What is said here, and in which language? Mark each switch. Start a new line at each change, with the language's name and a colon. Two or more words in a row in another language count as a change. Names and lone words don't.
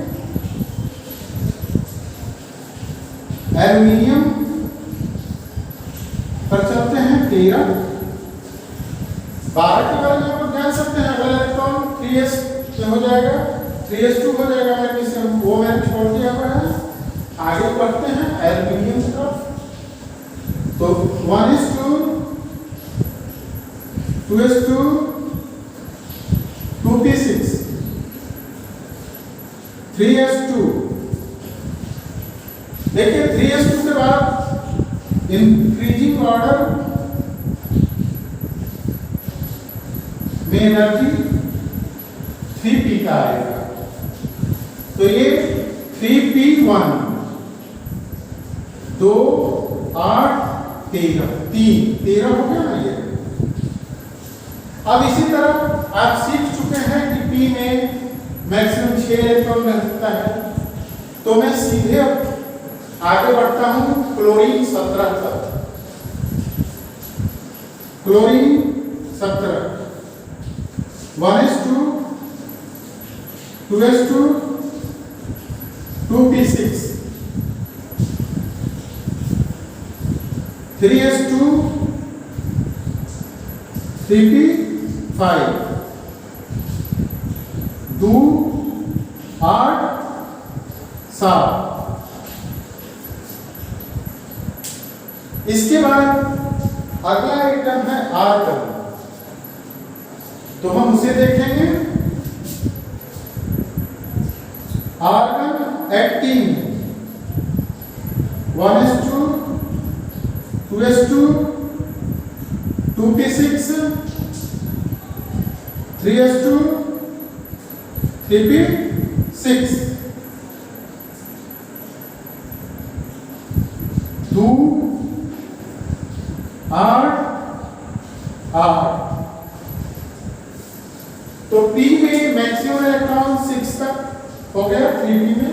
Hindi: एल्यूमिनियम पर चलते हैं 13, 12 के बारे में आप लोग जान सकते हैं। अगला इलेक्ट्रॉन 3s में हो जाएगा, 3s2 हो जाएगा, मैग्नीशियम वो मैंने छोड़ दिया हुआ है। आगे बढ़ते हैं एल्यूमिनियम की तरफ। तो 1s2, 2s2 2p6 3s2 देखिए 3s2 के बाद
English: increasing order
Hindi: में एनर्जी 3p का आएगा, तो ये 3p1 2 8 13 हो गया ना ये। अब इसी तरह आप सीख चुके हैं कि P में मैक्सिमम 6 इलेक्ट्रॉन रह सकता है, तो मैं सीधे आगे बढ़ता हूं क्लोरीन 17 तक। क्लोरीन 17 1s2 2s2 2p6 3s2 3p5 2 8 7। इसके बाद अगला आइटम है आर्गन, तो हम उसे देखेंगे। आर्गन 18 1s2 2s2 2p6 3s2 3p6 2 8 8। तो P में
English: maximum electron
Hindi: 6 तक हो गया 3p में।